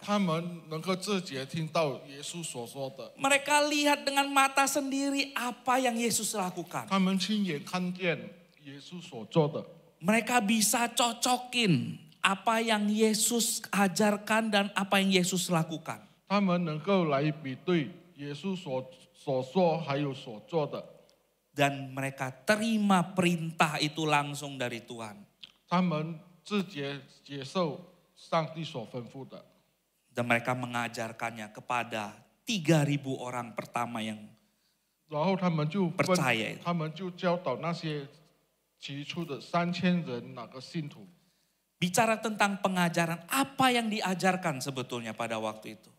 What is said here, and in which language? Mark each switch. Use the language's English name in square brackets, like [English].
[Chinese] 他们能够直接听到耶稣所说的， [Indonesian] Mereka lihat dengan mata sendiri apa yang Yesus lakukan. [Chinese] 他们亲眼看见耶稣所做的， [Indonesian] Mereka bisa cocokin apa yang Yesus ajarkan dan apa yang Yesus lakukan. [Chinese] 他们能够来比对耶稣所说还有所做的， [Indonesian] Dan mereka terima perintah itu langsung dari Tuhan. [Chinese] 他们直接接受上帝所吩咐的， [Indonesian] Dan mereka mengajarkannya kepada 3.000 orang pertama yang [Chinese] 然后他们就 [Indonesian] percaya. [Chinese] 他们就教导那些起初的3000人那个信徒。 [Indonesian] Bicara tentang pengajaran, apa yang diajarkan sebetulnya pada waktu itu?